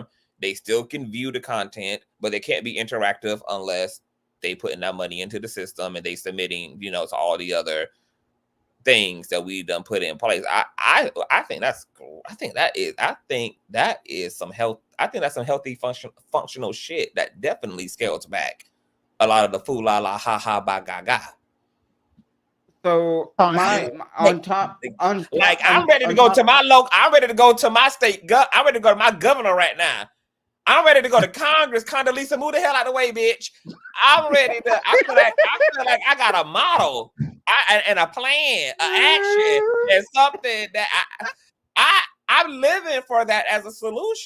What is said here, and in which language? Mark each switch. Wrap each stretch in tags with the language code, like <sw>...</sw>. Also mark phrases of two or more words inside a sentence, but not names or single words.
<en>They still can view the content, but they can't be interactive unless they putting that money into the system and they submitting, you know, to all the other things that we done put in place. I think that's cool. I think that is some health. I think that's some healthy functional shit that definitely scales back a lot of the foo la la ha ha ba ga ga. So Oh, my on top on top, Like I'm ready to go to my local. I'm ready to go to my state. I'm ready to go to my governor right now. I'm ready to go to Congress. Condoleezza, move the hell out of the way, bitch. I'm ready to. I feel like I got a model and a plan, an action, and something that I'm living for that as a solution.</en>